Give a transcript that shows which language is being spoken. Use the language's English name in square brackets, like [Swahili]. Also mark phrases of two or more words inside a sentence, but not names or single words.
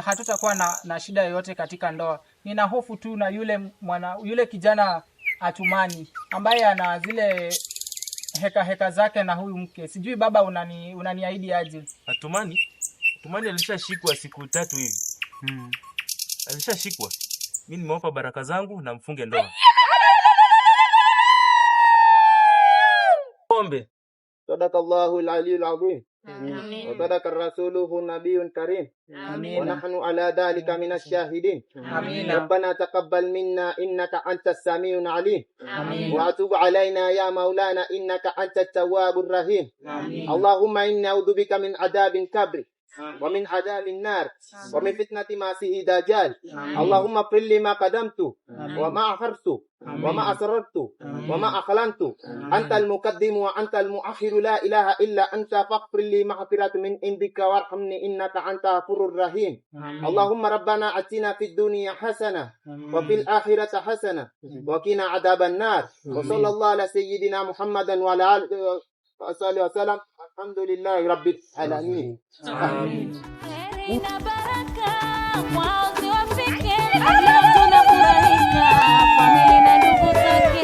[Swahili] Hatutakuwa na shida yoyote katika ndoa. Nina hofu tu na yule kijana Atumani ambaye ana zile heka zake na huyu mke. Sijui baba unaniahidi aje? Atumani alishashikwa siku 3 hivi. Alishashikwa. Mimi nimewapa baraka zangu na mfunge ndoa. Pombe. [Arabic] صدق الله العلي العظيم. وصدق رسوله نبي كريم. ونحن على ذلك من الشاهدين. ربنا تقبل منا إنك أنت السميع العليم. وتب علينا يا مولانا إنك أنت التواب الرحيم. اللهم إنا أعوذ بك من عذاب قبر ومن عذاب النار ومن فتنة المسيح الدجال. اللهم اغفر لي ما قدمت وما أخرت وما أسررت وما أعلنت. أنت المقدم وأنت المؤخر، لا إله إلا أنت، فاغفر لي مغفرة من عندك وارحمني إنك أنت الغفور الرحيم. اللهم ربنا آتنا في الدنيا حسنة وفي الآخرة حسنة وقنا عذاب النار. وصلى الله على سيدنا محمد وعلى آله وصحبه وسلم. الحمد لله رب العالمين. Amin. [Swahili] Heri na baraka kwao ziwafike, leo tunafurahika familia na ndugu zake.